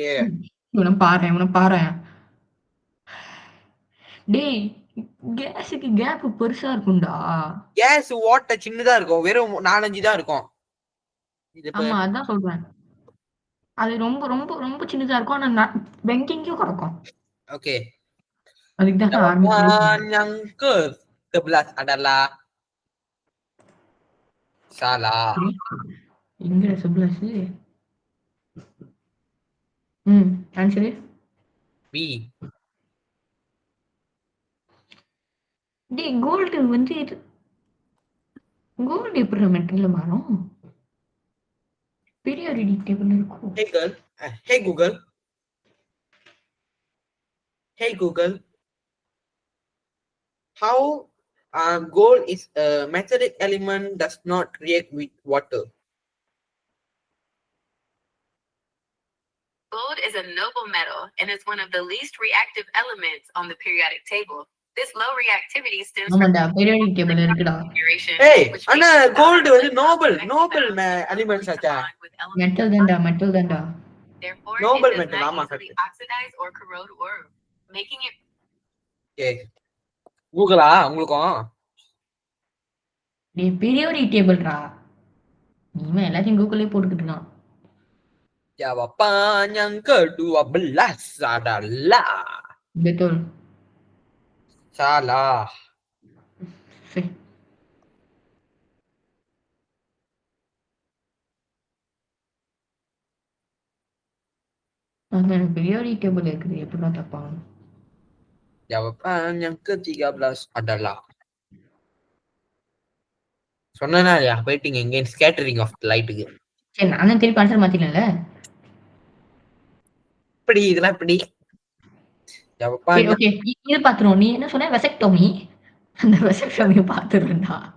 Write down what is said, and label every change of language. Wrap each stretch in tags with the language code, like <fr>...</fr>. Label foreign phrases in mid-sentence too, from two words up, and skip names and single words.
<ta>இவனை பாரு. டேய் கேஸுக்கு கேப் பெருசா இருக்கும்டா. கேஸ் ஓட்ட சின்னதா இருக்கும், வெறும் 4-5 தான் இருக்கும். ஆமா அதான் சொல்றேன். அது ரொம்ப ரொம்ப ரொம்ப சின்னதா இருக்கும். ஆனா பெங்கிங்கும் கிடக்கும். ஓகே. அதுக்கு தான்</ta> <ms>Jawapan yang ke-11 adalah salah.</ms> <ta>எங்கடா 11? ஆன்சரு B. டேய் கோல்டு வந்து இது கோல்டு எப்படி மெட்டல்ல மாறும்?</ta> <en>periodic table</en> <ta>இருக்கும்.</ta> <en>Hey Google. Hey Google. How gold is a metallic element does not react with water? Gold is a noble metal and is one of the least reactive elements on the periodic table. This low reactivity stems from</en> <ta>ஆமாடா</ta> <en>periodic table</en> <ta>இருக்குடா.</ta> <en>configuration, Hey, which</en> <ta>அண்ணா</ta> <en>makes it gold possible</en> <ta>வந்து</ta> <en>for noble metals elements to</en> <ta>ஆச்சா?</ta> <en>bond with elements</en> <ta>மெட்டல் தான்டா.</ta> <en>Therefore, Noble it does metal, not</en> <ta>ஆமா,</ta> <en>easily correct. oxidize or corrode ore, making it</en> <ta>Okay. Google உங்களுக்கும்? டேய்</ta> <en>periodic tableடா.</en> <ta>நீமே எல்லாத்தையும் கூகுள்லயே போட்டுக்கிட்டு இருக்கான்.</ta> <ms>Jawapan yang ke-12 adalah betul. salah.</ms> <ta>சரி. அந்த</ta> <en>periodic table</en> <ta>இருக்குது எப்படிடா தப்பாங்க?</ta> <ms>Jawapan yang ke-13 adalah</ms> <ta>சொன்னா இல்லையா</ta> <en>waiting again scattering of lightக்கு.</en> <ta>சரி நானும் திருப்பி ஆன்சர் மாத்தினேன்ல. இப்படி இதெல்லாம் இப்படி சரி ஜப்பான் ஓகே இது பாத்துருவோம். நீ என்ன சொன்ன வெசக்டோமி? அந்த வெசக்டோமியை பாத்துருவேன்டா.</ta>